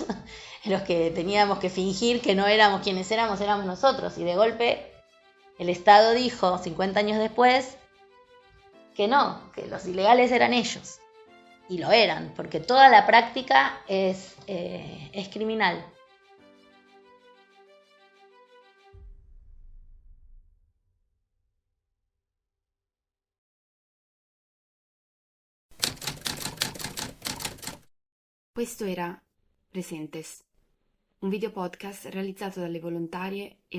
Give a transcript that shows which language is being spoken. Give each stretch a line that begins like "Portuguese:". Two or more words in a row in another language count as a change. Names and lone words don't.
Spanish: Los que teníamos que fingir que no éramos quienes éramos nosotros. Y de golpe el Estado dijo, 50 años después, que no, que los ilegales eran ellos. Y lo eran, porque toda la práctica es criminal.
Italian: Questo era Presentes, un video podcast realizzato dalle volontarie e